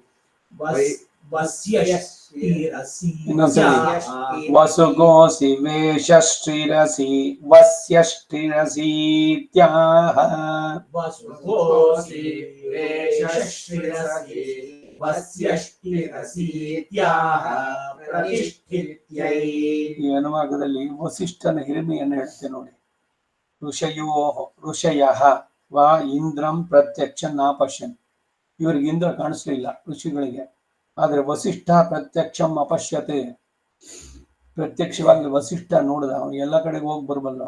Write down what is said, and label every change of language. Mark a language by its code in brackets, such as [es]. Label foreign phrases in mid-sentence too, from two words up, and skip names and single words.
[sa] ಇನ್ನೊಂದ್ಸಲಿ ವಸುಗೋಸಿ ವೇಷಶ್ರೀರಸಿ ವಸ್ಯಶ್ರೀರಸೀತ್ಯಾಹ वसुहोसि वेशश्रिरसि वस्यश्रिरसीत्याह प्रतिष्ठित्यै [kn] ಈ ಅನುವಾದದಲ್ಲಿ ವಸಿಷ್ಠನ ಹಿರಿಮೆಯನ್ನು ಹೇಳ್ತೆ ನೋಡಿ. [sa] ಋಷಯ ವಾ ಇಂದ್ರಂ ಪ್ರತ್ಯಕ್ಷ ನಾಪಶ್ಯನ್. [kn] ಇವರಿಗೆ ಇಂದ್ರ ಕಾಣಿಸ್ಲಿಲ್ಲ ಋಷಿಗಳಿಗೆ, ಆದ್ರೆ ವಸಿಷ್ಠ [sa] ಪ್ರತ್ಯಕ್ಷಂ ಅಪಶ್ಯತೆ. [kn] ಪ್ರತ್ಯಕ್ಷವಾಗಿ ವಸಿಷ್ಠ ನೋಡಿದ, ಅವನು ಎಲ್ಲ ಕಡೆಗೆ ಹೋಗಿ ಬರಬಲ್ಲ.